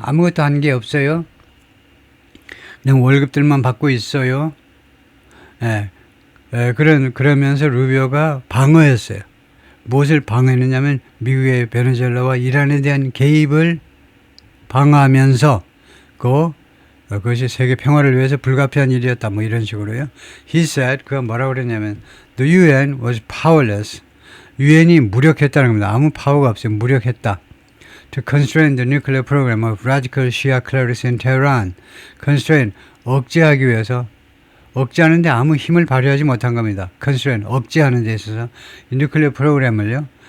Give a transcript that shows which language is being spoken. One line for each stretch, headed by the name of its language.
Korean: 아무것도 한 게 없어요. 그냥 월급들만 받고 있어요. 그러면서 루비오가 방어했어요. 무엇을 방어했느냐면 미국의 베네수엘라와 이란에 대한 개입을 방어하면서 그것이 세계 평화를 위해서 불가피한 일이었다. 뭐 이런 식으로요.
English: He said
Korean: 그가 뭐라고 그랬냐면
English: The UN was powerless.
Korean: 유엔이 무력했다는 겁니다. 아무 파워가 없어요. 무력했다.
English: To constrain the nuclear program of radical Shia clerics in Tehran.
Korean: constrain, 억제하기 위해서 억제하는데 아무 힘을 발휘하지 못한 겁니다. constrain, 억제하는 데 있어서 이 nuclear 프로그램을요.